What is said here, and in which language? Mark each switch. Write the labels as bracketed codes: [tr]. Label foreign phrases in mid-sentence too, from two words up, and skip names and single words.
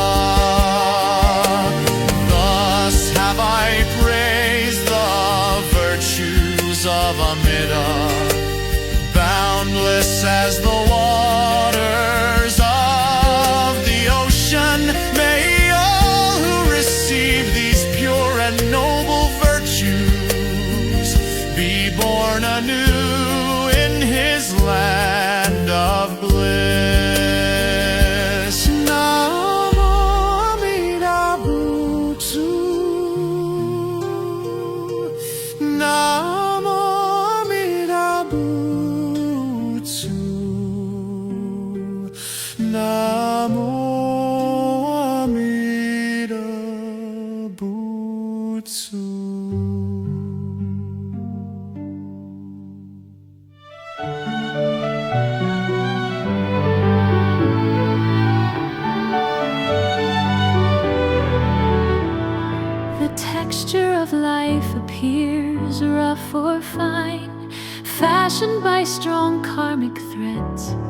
[en] Thus have I praised the virtues of Amida, boundless as the waters of the ocean. May all who receive these pure and noble virtues be born anew in His land of bliss. Namo Amida Buddha. Namo Amida Buddha. Namo Amida Buddha. The texture of life appears rough or fine, fashioned by strong karmic threads,